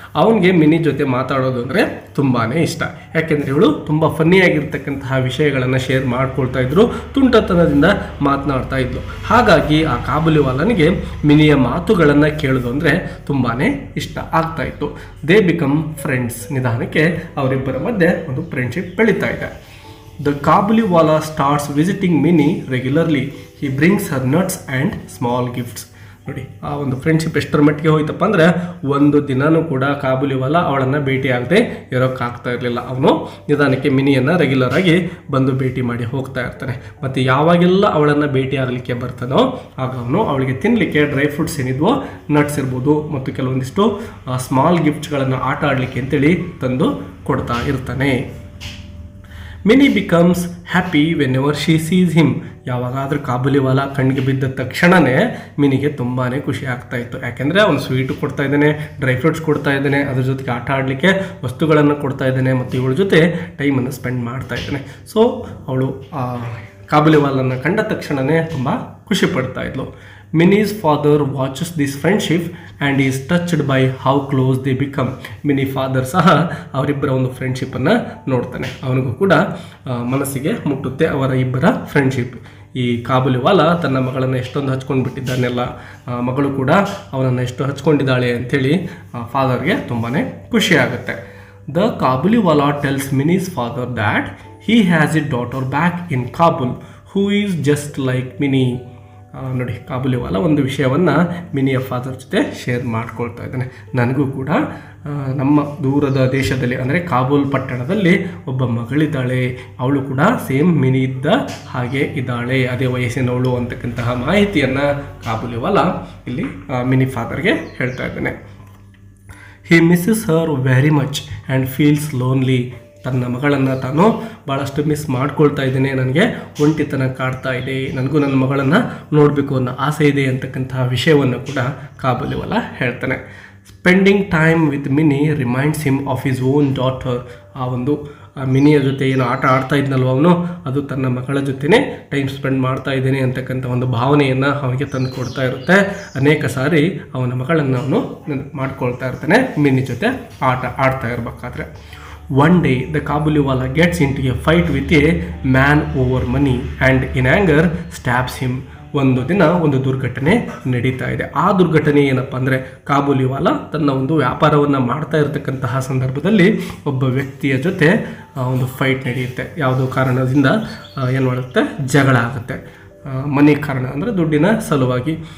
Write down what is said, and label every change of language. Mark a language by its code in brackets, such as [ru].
[kn] ಅವನಿಗೆ ಮಿನಿ ಜೊತೆ ಮಾತಾಡೋದು ಅಂದರೆ ತುಂಬಾ ಇಷ್ಟ. ಯಾಕೆಂದರೆ ಇವಳು ತುಂಬ ಫನ್ನಿಯಾಗಿರ್ತಕ್ಕಂತಹ ವಿಷಯಗಳನ್ನು ಶೇರ್ ಮಾಡ್ಕೊಳ್ತಾ ಇದ್ರು, ತುಂಟತನದಿಂದ ಮಾತನಾಡ್ತಾ ಇದ್ಲು. ಹಾಗಾಗಿ ಆ ಕಾಬುಲಿವಾಲನಿಗೆ ಮಿನಿಯ ಮಾತುಗಳನ್ನು ಕೇಳೋದು ಅಂದರೆ ತುಂಬಾ ಇಷ್ಟ ಆಗ್ತಾ ಇತ್ತು. [en] They become friends. [kn] ನಿಧಾನಕ್ಕೆ ಅವರಿಬ್ಬರ ಮಧ್ಯೆ ಒಂದು ಫ್ರೆಂಡ್ಶಿಪ್ ಬೆಳೀತಾ ಇದೆ. [en] The Kabuliwala starts visiting Minnie regularly. He brings her nuts and small gifts. [kn] ನೋಡಿ, ಆ ಒಂದು ಫ್ರೆಂಡ್ಶಿಪ್ ಎಷ್ಟರ ಮಟ್ಟಿಗೆ ಹೋಯ್ತಪ್ಪ ಅಂದರೆ ಒಂದು ದಿನನೂ ಕೂಡ ಕಾಬುಲಿವಾಲ ಅವಳನ್ನು ಭೇಟಿ ಆಗದೆ ಇರೋಕ್ಕಾಗ್ತಾ ಇರಲಿಲ್ಲ. ಅವನು ನಿಧಾನಕ್ಕೆ ಮಿನಿಯನ್ನು ರೆಗ್ಯುಲರ್ ಆಗಿ ಬಂದು ಭೇಟಿ ಮಾಡಿ ಹೋಗ್ತಾ ಇರ್ತಾನೆ. ಮತ್ತು ಯಾವಾಗೆಲ್ಲ ಅವಳನ್ನು ಭೇಟಿ ಆಗಲಿಕ್ಕೆ ಬರ್ತಾನೋ ಆಗ ಅವನು ಅವಳಿಗೆ ತಿನ್ನಲಿಕ್ಕೆ ಡ್ರೈ ಫ್ರೂಟ್ಸ್ ಏನಿದ್ವೋ, ನಟ್ಸ್ ಇರ್ಬೋದು ಮತ್ತು ಕೆಲವೊಂದಿಷ್ಟು ಸ್ಮಾಲ್ ಗಿಫ್ಟ್ಸ್ಗಳನ್ನು ಆಟ ಆಡಲಿಕ್ಕೆ ಅಂತೇಳಿ ತಂದು ಕೊಡ್ತಾ ಇರ್ತಾನೆ. [en] Mini becomes happy whenever she sees him. [kn] ಯಾವಾಗಾದರೂ ಕಾಬುಲಿವಾಲ ಕಣ್ಣಿಗೆ ಬಿದ್ದ ತಕ್ಷಣವೇ ಮಿನಿಗೆ ತುಂಬಾ ಖುಷಿ ಆಗ್ತಾ ಇತ್ತು. ಯಾಕೆಂದರೆ ಅವನು ಸ್ವೀಟು ಕೊಡ್ತಾ ಇದ್ದಾನೆ, ಡ್ರೈ ಫ್ರೂಟ್ಸ್ ಕೊಡ್ತಾ ಇದ್ದಾನೆ, ಅದ್ರ ಜೊತೆಗೆ ಆಟ ಆಡಲಿಕ್ಕೆ ವಸ್ತುಗಳನ್ನು ಕೊಡ್ತಾ ಇದ್ದಾನೆ ಮತ್ತು ಇವಳ ಜೊತೆ ಟೈಮನ್ನು ಸ್ಪೆಂಡ್ ಮಾಡ್ತಾ ಇದ್ದಾನೆ. ಸೊ ಅವಳು ಕಾಬುಲಿವಾಲನ್ನು ಕಂಡ ತಕ್ಷಣವೇ ತುಂಬ ಖುಷಿ ಪಡ್ತಾ ಇದ್ಲು. [en] Minnie's father watches this friendship and is touched by how close they become. [kn] Mini father ಸಹ ಅವರಿಬ್ಬರ ಒಂದು ಫ್ರೆಂಡ್ಶಿಪ್ಪನ್ನು ನೋಡ್ತಾನೆ. ಅವನಿಗೂ ಕೂಡ ಮನಸ್ಸಿಗೆ ಮುಟ್ಟುತ್ತೆ ಅವರ ಇಬ್ಬರ ಫ್ರೆಂಡ್ಶಿಪ್. ಈ ಕಾಬುಲಿವಾಲ ತನ್ನ ಮಗಳನ್ನು ಎಷ್ಟೊಂದು ಹಚ್ಕೊಂಡು ಬಿಟ್ಟಿದ್ದಾನೆಲ್ಲ, ಮಗಳು ಕೂಡ ಅವನನ್ನು ಎಷ್ಟು ಹಚ್ಕೊಂಡಿದ್ದಾಳೆ ಅಂಥೇಳಿ ಫಾದರ್ಗೆ ತುಂಬಾ ಖುಷಿ ಆಗುತ್ತೆ. [en] The Kabuliwala tells Minnie's father that he has a daughter back in Kabul who is just like Minnie. [kn] ನೋಡಿ, ಕಾಬುಲಿವಾಲ ಒಂದು ವಿಷಯವನ್ನು ಮಿನಿಯ ಫಾದರ್ ಜೊತೆ ಶೇರ್ ಮಾಡ್ಕೊಳ್ತಾ ಇದ್ದಾನೆ. ನನಗೂ ಕೂಡ ನಮ್ಮ ದೂರದ ದೇಶದಲ್ಲಿ ಅಂದರೆ ಕಾಬೂಲ್ ಪಟ್ಟಣದಲ್ಲಿ ಒಬ್ಬ ಮಗಳಿದ್ದಾಳೆ, ಅವಳು ಕೂಡ ಸೇಮ್ ಮಿನಿ ಇದ್ದ ಹಾಗೆ ಇದ್ದಾಳೆ, ಅದೇ ವಯಸ್ಸಿನವಳು ಅಂತಕ್ಕಂತಹ ಮಾಹಿತಿಯನ್ನು ಕಾಬುಲಿವಾಲ ಇಲ್ಲಿ ಮಿನಿ ಫಾದರ್ಗೆ ಹೇಳ್ತಾ ಇದ್ದಾನೆ. [en] He misses her very much and feels lonely. [kn] ತನ್ನ ಮಗಳನ್ನು ತಾನು ಭಾಳಷ್ಟು ಮಿಸ್ ಮಾಡ್ಕೊಳ್ತಾ ಇದ್ದೇನೆ, ನನಗೆ ಒಂಟಿತನ ಕಾಡ್ತಾ ಇದೆ, ನನಗೂ ನನ್ನ ಮಗಳನ್ನು ನೋಡಬೇಕು ಅನ್ನೋ ಆಸೆ ಇದೆ ಅಂತಕ್ಕಂತಹ ವಿಷಯವನ್ನು ಕೂಡ ಕಾಬುಲಿವಾಲ ಹೇಳ್ತಾನೆ. [en] Spending time with Mini reminds him of his own daughter. [kn] ಆ ಒಂದು ಮಿನಿಯ ಜೊತೆ ಏನು ಆಟ ಆಡ್ತಾ ಇದ್ನಲ್ವ ಅವನು, ಅದು ತನ್ನ ಮಗಳ ಜೊತೆನೇ ಟೈಮ್ ಸ್ಪೆಂಡ್ ಮಾಡ್ತಾ ಇದ್ದೇನೆ ಅಂತಕ್ಕಂಥ ಒಂದು ಭಾವನೆಯನ್ನು ಅವನಿಗೆ ತಂದು ಕೊಡ್ತಾ ಇರುತ್ತೆ. ಅನೇಕ ಸಾರಿ ಅವನ ಮಗಳನ್ನು ಅವನು ಮಾಡ್ಕೊಳ್ತಾ ಇರ್ತಾನೆ ಮಿನಿ ಜೊತೆ ಆಟ ಆಡ್ತಾ ಇರಬೇಕಾದ್ರೆ. [en] One day, the Kabuliwala gets into a fight with a man over money and in anger stabs him. [kn] ಒಂದು ದಿನ ಒಂದು ದುರ್ಘಟನೆ ನಡೀತಾ ಇದೆ. ಆ ದುರ್ಘಟನೆ ಏನಪ್ಪ ಅಂದರೆ, ಕಾಬುಲಿವಾಲ ತನ್ನ ಒಂದು ವ್ಯಾಪಾರವನ್ನು ಮಾಡ್ತಾ ಇರತಕ್ಕಂತಹ ಸಂದರ್ಭದಲ್ಲಿ ಒಬ್ಬ ವ್ಯಕ್ತಿಯ ಜೊತೆ ಒಂದು ಫೈಟ್ ನಡೆಯುತ್ತೆ. ಯಾವುದೋ ಕಾರಣದಿಂದ ಏನು ಮಾಡುತ್ತೆ, ಜಗಳ ಆಗುತ್ತೆ. ಮನಿ ಕಾರಣ ಅಂದರೆ ದುಡ್ಡಿನ ಸಲುವಾಗಿ.